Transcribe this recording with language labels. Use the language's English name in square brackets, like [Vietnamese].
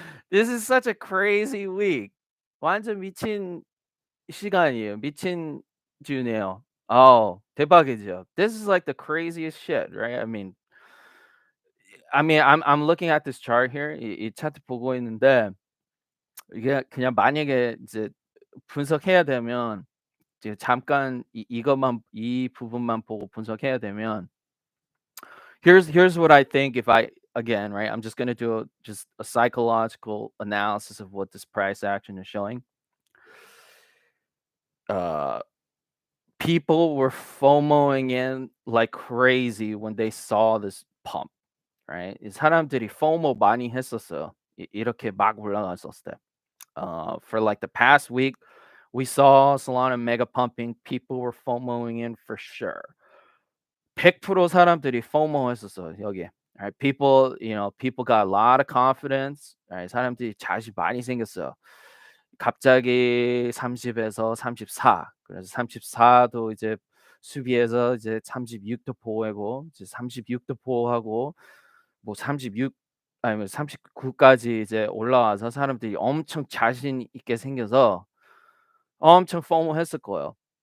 [English] This is such a crazy week. [Korean] 완전 미친 시간이에요. 미친 주네요. 대박이죠. [English] This is like the craziest shit, right? I'm looking at this chart here. [Korean] 이 차트 보고 있는데 이게 그냥 만약에 이제 분석해야 되면 이제 잠깐 이 부분만 보고 분석해야 되면 [English] here's what I think if I again, right? I'm just gonna do just a psychological analysis of what this price action is showing. Uh, People were FOMOing in like crazy when they saw this pump, right? [Korean] 이 사람들이 FOMO 많이 했었어요. 이렇게 막 올라갔었을 때. [English] For like the past week, we saw Solana mega pumping. People were FOMOing in for sure. [Korean] 100% 사람들이 FOMO 했었어요, 여기에. [English] Right? People got a lot of confidence. Right? [Korean] 사람들이 자신 많이 생겼어요. 갑자기 30에서 34. 그래서 34도 이제 수비에서 이제 36도 보이고 이제 36도 보호하고 뭐 36 아니면 39까지 이제 올라와서 사람들이 엄청 자신 있게 생겨서 엄청 FOMO 했을 거예요.